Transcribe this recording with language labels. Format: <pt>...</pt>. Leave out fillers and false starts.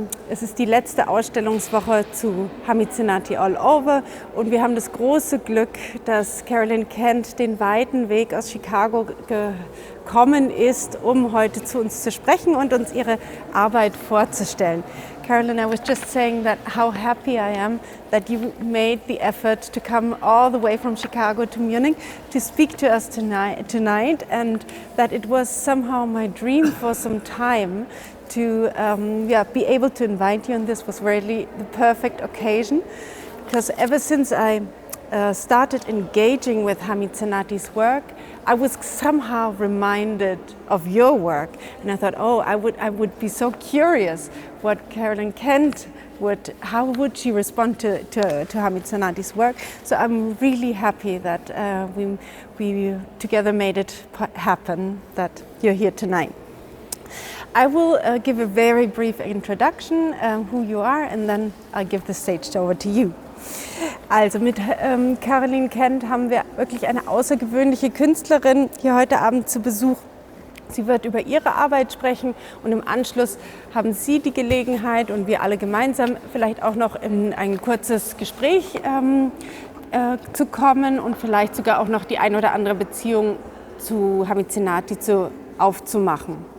<de>Es ist die letzte Ausstellungswoche zu Hamid Zénati All Over und wir haben das große Glück, dass Carolyn Kent den weiten Weg aus Chicago gekommen ist, um heute zu uns zu sprechen und uns ihre Arbeit vorzustellen.</de> <en>Carolyn, I was just saying that how happy I am that you made the effort to come all the way from Chicago to Munich to speak to us tonight, and that it was somehow my dream for some time to be able to invite you, and this was really the perfect occasion, because ever since I started engaging with Hamid Zénati's work, I was somehow reminded of your work, and I thought, I would be so curious what Carolyn Kent how would she respond to Hamid Zénati's work. So I'm really happy that we together made it happen, that you're here tonight. I will give a very brief introduction, who you are, and then I'll give the stage over to you.</en> <de>Also mit Carolyn Kent haben wir wirklich eine außergewöhnliche Künstlerin hier heute Abend zu Besuch. Sie wird über ihre Arbeit sprechen und im Anschluss haben Sie die Gelegenheit und wir alle gemeinsam vielleicht auch noch in ein kurzes Gespräch zu kommen und vielleicht sogar auch noch die ein oder andere Beziehung zu Hamid Zénati aufzumachen.</de>